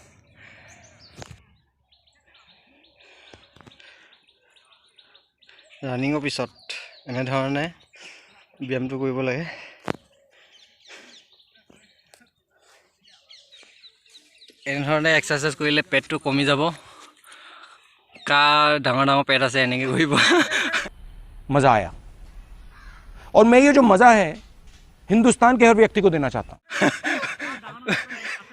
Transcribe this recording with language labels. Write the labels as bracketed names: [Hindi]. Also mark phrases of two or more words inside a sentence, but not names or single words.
[Assamese] ৰানিঙৰ পিছত এনেধৰণে ব্যায়ামটো কৰিব লাগে এনেধৰণে এক্সাৰসাইজ কৰিলে পেটটো কমি যাব কাৰ ডাঙৰ ডাঙৰ পেট আছে এনেকৈ কৰিব [Hindi] मज़ा आया और मैं ये जो मज़ा है हिंदुस्तान के हर व्यक्ति को देना चाहता हूँ